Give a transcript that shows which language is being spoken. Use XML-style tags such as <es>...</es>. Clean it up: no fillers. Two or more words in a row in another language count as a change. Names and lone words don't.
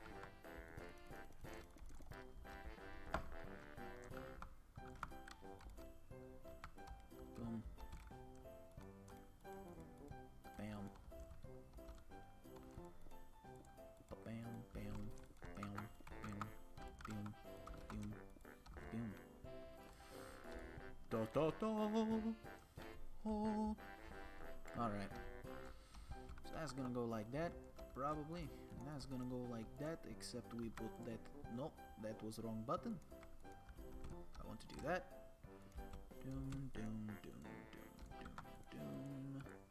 <en>Boom. Bam. Bam bam bam bam boom boom boom. Da da da. Oh. All right. So that's gonna go like that, probably. And that's gonna go like that, except we put that. Nope, that was the wrong button. I want to do that. Doom, doom, doom, doom, doom, doom.</en>